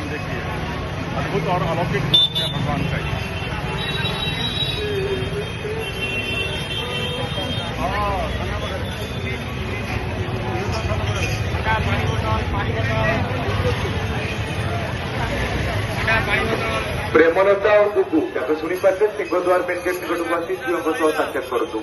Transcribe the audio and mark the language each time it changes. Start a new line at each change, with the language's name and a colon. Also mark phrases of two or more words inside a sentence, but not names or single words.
Hindi: तुम देखिए अद्भुत और अलौकिक रूप है भगवान का।
Odia: प्रेमलता और गुगु ତାକୁ ଶୁଣିପାରିଲେ ସିଂହଦ୍ୱାର
English: main gate
Odia: ନିକଟକୁ ଆସି ଝିଅଙ୍କ ସହ ସାକ୍ଷାତ କରନ୍ତୁ।